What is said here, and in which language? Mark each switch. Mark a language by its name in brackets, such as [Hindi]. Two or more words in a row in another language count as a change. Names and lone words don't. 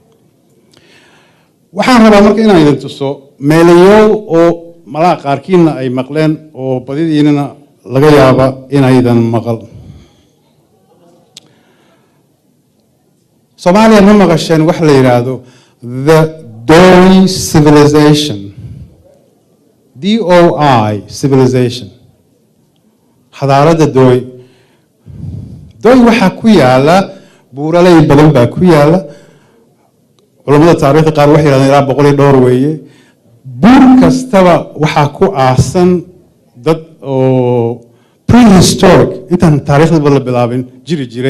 [Somali] waxaan rabaa marka inaan idin tuso meelayow oo malaa qaarkiina ay maqleen oo badidiinana laga yaaba inaydan maqal. Soomaaliya ma maqasheen wax la yiraahdo [English] the Doi civilization. DOI civilization. xadaarada Doi. [Somali] Doi waxa ku yaala buuraley badan baa ku yaala. culimada taariikhda qaar waxay yiraahdeen ilaa 100 weeye. buur kastaba waxa ku aasan dad oo prehistoric intaan taariikhda la bilaabin jiray.